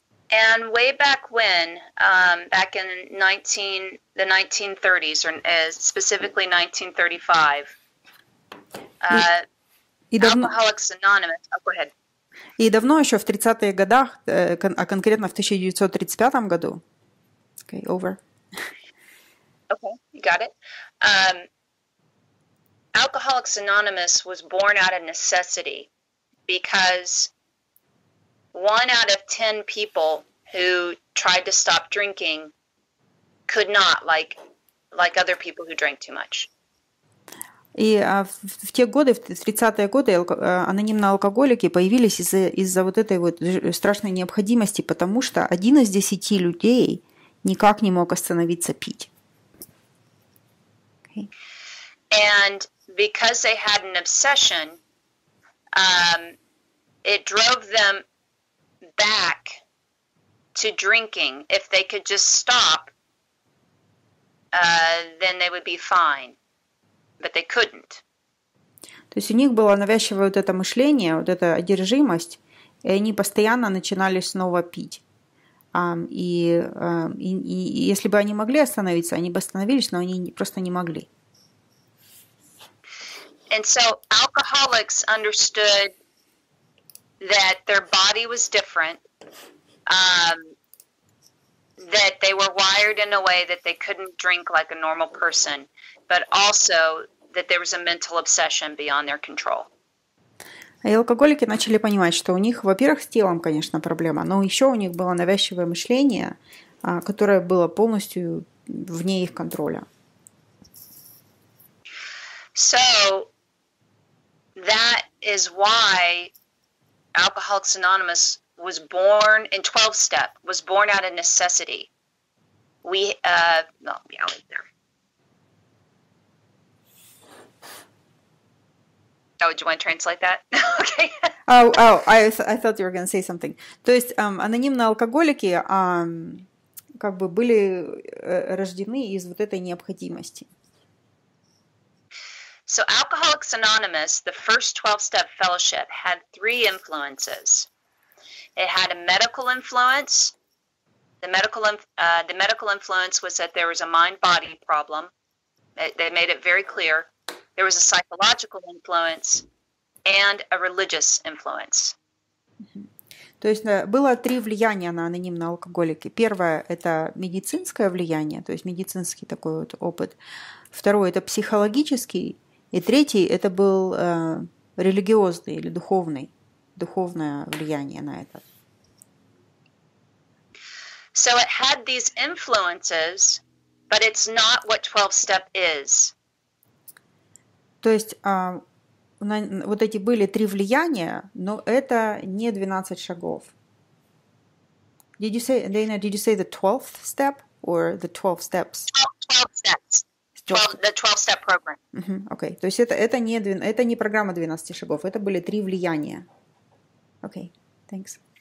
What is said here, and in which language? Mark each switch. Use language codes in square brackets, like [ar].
[en] And way back when, back in the 1930s, or specifically 1935, Alcoholics Anonymous. Oh, go ahead. [ru] И давно еще в 30-е годах, а конкретно в 1935 году. [en] Okay, over. Okay, you got it. Alcoholics Anonymous was born out of necessity because 1 out of 10 people who tried to stop drinking could not, like other people who drank too much. [ru] И в те годы, в 30-е годы, анонимные алкоголики появились из-за вот этой вот страшной необходимости, потому что 1 из 10 людей никак не мог остановиться пить. [en] Okay. And because they had an obsession, it drove them back to drinking. If they could just stop, then they would be fine. But they couldn't. [ru] То есть у них было навязчивое вот это мышление, вот эта одержимость, и они постоянно начинали снова пить. И если бы они могли остановиться, они бы остановились, но они просто не могли. [en] And so alcoholics understood that their body was different, that they were wired in a way that they couldn't drink like a normal person, but also that there was a mental obsession beyond their control. [ru] И алкоголики начали понимать, что у них, во-первых, с телом, конечно, проблема, но еще у них было навязчивое мышление, которое было полностью вне их контроля. [en] So that is why Alcoholics Anonymous was born in 12-step, was born out of necessity. I'll leave there. Oh, do you want to translate that? Okay. I thought you were going to say something. [ru] То есть анонимные алкоголики как бы были рождены из вот этой необходимости. [en] So Alcoholics Anonymous, the first 12-step fellowship, had 3 influences. It had a medical influence. The medical influence was that there was a mind-body problem. They made it very clear. There was a psychological influence and a religious influence. [ru] То есть было 3 влияния на анонимные алкоголики. Первое – это медицинское влияние, то есть медицинский такой вот опыт. Второе – это психологический. И третий – это был религиозный или духовное влияние на это. [en] So it had these influences, but it's not what 12-step is. [ru] То есть вот эти были 3 влияния, но это не 12 шагов. [en] Did you say, Дэйна, did you say the 12th step or the 12 steps? 12 steps. The 12-step program. Окей. [ru] То есть это не программа 12 шагов, это были 3 влияния. Окей, [en] thanks.